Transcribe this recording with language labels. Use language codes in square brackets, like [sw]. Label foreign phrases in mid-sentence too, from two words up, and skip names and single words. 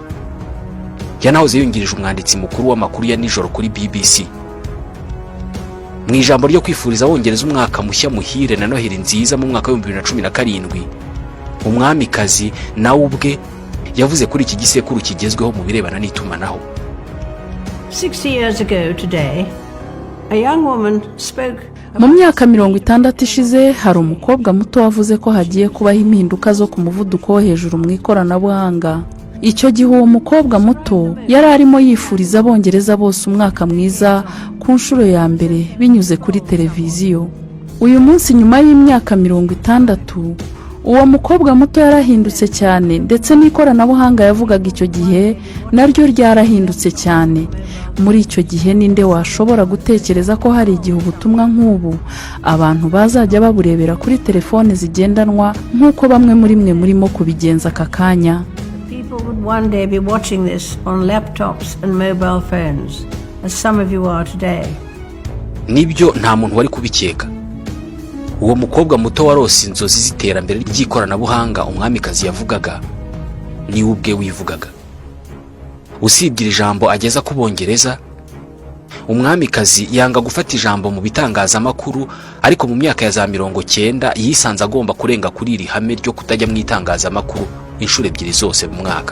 [rw] Yanahoze yungirije umwanditsi mukuru w'amakuru ya nijoro kuri BBC. Mu ijambo ryo kwifuriza Abongereza umwaka mushya muhire na Noheli nziza mu mwaka wa 2017, umwamikazi nawe ubwe yavuze kuri iki gisekuru kigezweho mu birebana n'itumanaho. [en] 60 years ago today, a young woman spoke. [rw] Mu myaka 60 ishize hari umukobwa muto wavuze ko hagiye kubaho impinduka zo ku muvuduko wo hejuru mu ikoranabuhanga. Icyo gihe uwo mukobwa muto yari arimo yifuriza Abongereza bose umwaka mwiza ku nshuro ya mbere binyuze kuri televiziyo. Uyu munsi nyuma y'imyaka 60, uwo mukobwa muto yarahindutse cyane, ndetse n'ikoranabuhanga yavugaga icyo gihe naryo ryarahindutse cyane. Muri icyo gihe ninde washobora gutekereza ko hari igihe ubutumwa nk'ubu abantu bazajya baburebera kuri telefone zigendanwa nk'uko bamwe muri mwe murimo kubigenza aka kanya? [en] People would one day be watching this on laptops and mobile phones, as some of you are today. [rw] Nibyo nta muntu wari kubikeka. Uwo mukobwa muto warose inzozi z'iterambere ry'ikoranabuhanga umwamikazi yavugaga ni ubwe wivugaga. Usibye ijambo ageza ku Bongereza, umwamikazi yanga gufata ijambo mu bitangazamakuru, ariko mu myaka ya za 90 yisanze agomba kurenga kuri iri hame ryo kutajya mu itangazamakuru inshuro ebyiri zose mu mwaka.